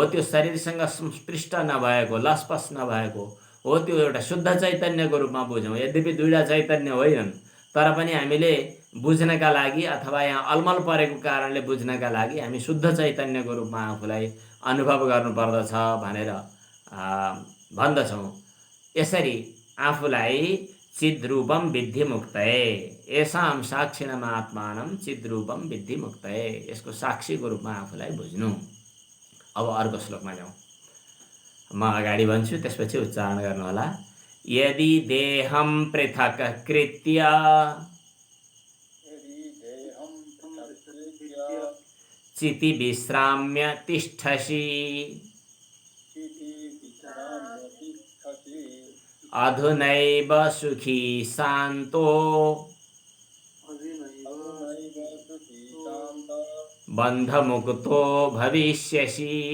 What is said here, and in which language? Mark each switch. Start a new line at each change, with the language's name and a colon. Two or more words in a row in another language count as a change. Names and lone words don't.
Nepali: त्यो शरीरसँग संस्पृष्ट नभएको, लसपस नभएको हो, त्यो एउटा शुद्ध चैतन्यको रूपमा बुझौँ। यद्यपि दुईवटा चैतन्य होइनन्, तर पनि हामीले बुझ्नका लागि अथवा यहाँ अलमल परेको कारणले बुझ्नका लागि हामी शुद्ध चैतन्यको रूपमा आफूलाई अनुभव गर्नुपर्दछ भनेर भन्दछौँ। यसरी आफूलाई
Sanskrit: चिद्रूपम विद्धि मुक्तये, येषां साक्षिणम् आत्मानं चिद्रूपम विद्धि मुक्तये,
Nepali: यसको साक्षीको रूपमा आफूलाई बुझ्नु। अब अर्को श्लोकमा जाउँ। म अगाडि भन्छु, त्यसपछि उच्चारण गर्नुहोला।
Sanskrit: यदि देहं पृथक् कृत्य चिति विश्राम्य तिष्ठसि अधुनैव सुखी शान्तो बन्धमुक्तो भविष्यसि।